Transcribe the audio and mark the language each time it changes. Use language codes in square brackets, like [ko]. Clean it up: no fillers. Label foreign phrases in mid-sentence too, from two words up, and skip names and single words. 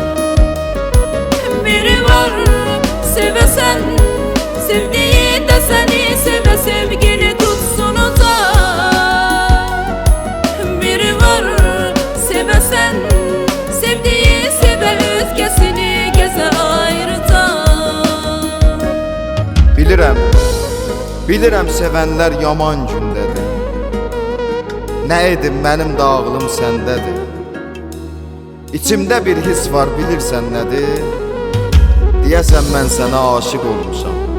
[az] Biri var sevesen, sevdiği de seni seve sevgili tutsun uzak. Biri var sevesen, sevdiği seve özgesini geze ayrıca. Bilirəm, bilirəm sevənlər yaman gündədir. Nə edim mənim də ağlım səndədir. İçimdə bir his var bilirsən nədir? Deyəsən mən sənə aşık olmuşam.